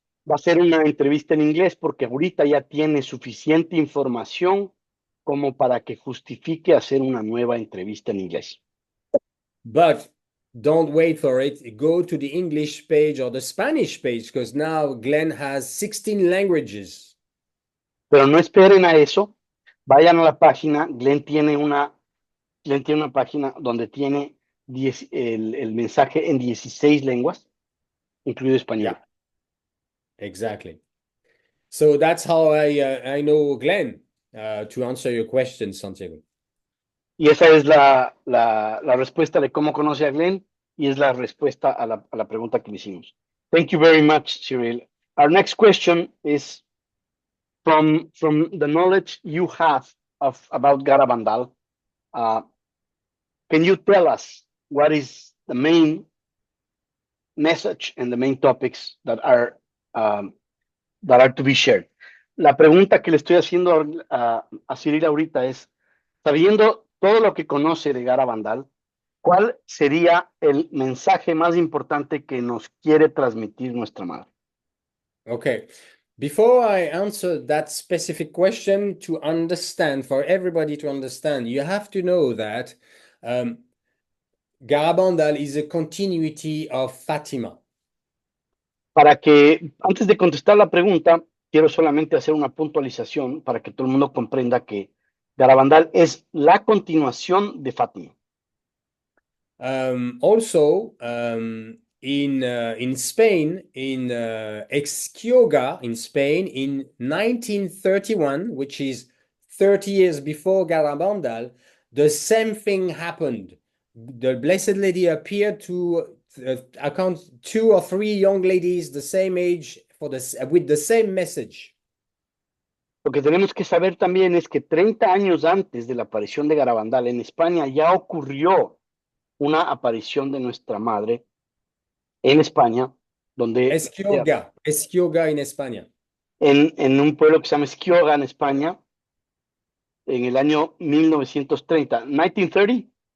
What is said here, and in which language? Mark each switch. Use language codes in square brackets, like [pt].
[es] Va a ser una entrevista en inglés porque ahorita ya tiene suficiente información como para que justifique hacer una nueva entrevista en inglés. [en] But don't wait for it. Go to the English page or the Spanish page because now Glenn has 16 languages. [es] Pero no esperen a eso. Vayan a la página. Glenn tiene una página donde tiene el mensaje en 16 lenguas, incluido español. [en] Yeah, exactly. So that's how I know Glenn, to answer your question, Santiago. [es] Y esa es la respuesta de cómo conoce a Glenn y es la respuesta a la pregunta que le hicimos. [en] Thank you very much, Cyril. Our next question is from the knowledge you have about Garabandal. Can you tell us what is the main message and the main topics that are to be shared? [es] La pregunta que le estoy haciendo a Cyril ahorita es, sabiendo todo lo que conoce de Garabandal, ¿cuál sería el mensaje más importante que nos quiere transmitir nuestra madre? [en] Okay. Before I answer that specific question, to understand, for everybody to understand, you have to know that Garabandal is a continuity of Fatima. [es] Para que, antes de contestar la pregunta, quiero solamente hacer una puntualización para que todo el mundo comprenda que Garabandal es la continuación de Fátima. [en] Also, in Spain, in Exquiouga, in Spain, in 1931, which is 30 years before Garabandal, the same thing happened. The Blessed Lady appeared to account 2 or 3 young ladies the same age with the same message. [es] Lo que tenemos que saber también es que 30 años antes de la aparición de Garabandal en España ya ocurrió una aparición de nuestra madre en España, donde Exquiouga en España. En un pueblo que se llama Esquioga, en España, en el año 1930, 1930,